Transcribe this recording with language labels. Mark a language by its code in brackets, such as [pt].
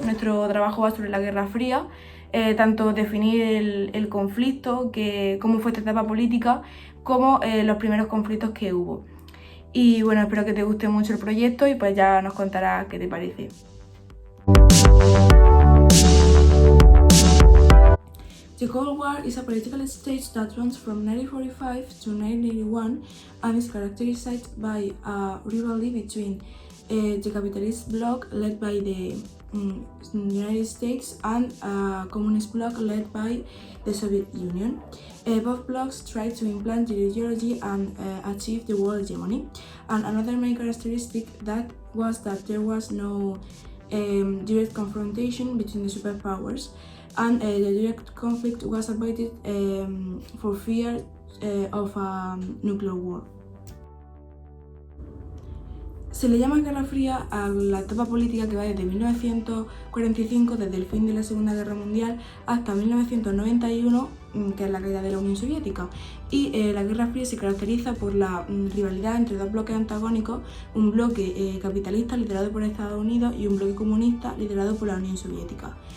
[es] Nuestro trabajo va sobre la Guerra Fría, tanto definir el conflicto, cómo fue esta etapa política, como los primeros conflictos que hubo. Y bueno, espero que te guste mucho el proyecto y pues ya nos contarás qué te parece. [en] The Cold War is a political stage that runs from 1945 to 1981 and is characterized by a rivalry between the capitalist bloc led by the United States and a communist bloc led by the Soviet Union. Both blocs tried to implant their ideology and achieve the world hegemony. And another main characteristic was that there was no direct confrontation between the superpowers, and the direct conflict was avoided for fear of a nuclear war. [es] Se le llama Guerra Fría a la etapa política que va desde 1945, desde el fin de la Segunda Guerra Mundial, hasta 1991, que es la caída de la Unión Soviética. Y la Guerra Fría se caracteriza por la rivalidad entre dos bloques antagónicos, un bloque capitalista liderado por Estados Unidos y un bloque comunista liderado por la Unión Soviética.